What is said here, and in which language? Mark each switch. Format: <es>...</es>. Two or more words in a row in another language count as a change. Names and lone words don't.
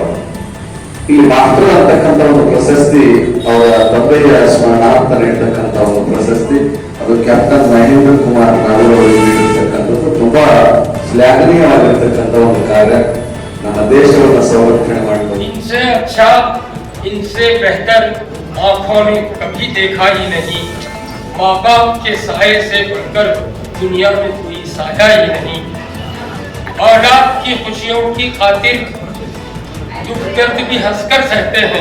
<kn>ಇಲ್ಲಿ ಮಾತ್ರ ಅಂತಕ್ಕಂಥ ಒಂದು ಪ್ರಶಸ್ತಿ, ಅವರ ತಂದೆಯ ಸ್ಮರಣಾರ್ಥ ನೀಡತಕ್ಕಂಥ ಒಂದು ಪ್ರಶಸ್ತಿ, ಅದು ಕ್ಯಾಪ್ಟನ್ ಮಹೇಂದ್ರ ಕುಮಾರ್ ನಾಗೂರ್ ಅವರಿಗೆ ನೀಡಿರ್ತಕ್ಕಂಥದ್ದು ತುಂಬಾ ಶ್ಲಾಘನೀಯವಾಗಿರ್ತಕ್ಕಂಥ ಒಂದು ಕಾರ್ಯ. ನಮ್ಮ ದೇಶವನ್ನು ಸಂರಕ್ಷಣೆ ಮಾಡಬಹುದು.</kn> <hi>इनसे अच्छा, इनसे बेहतर आंखों ने कभी देखा ही नहीं। माँ बाप के साये से बढ़कर दुनिया में कोई साया ही नहीं। औलाद की खुशियों की खातिर दुख दर्द भी हंसकर सहते हैं।</hi>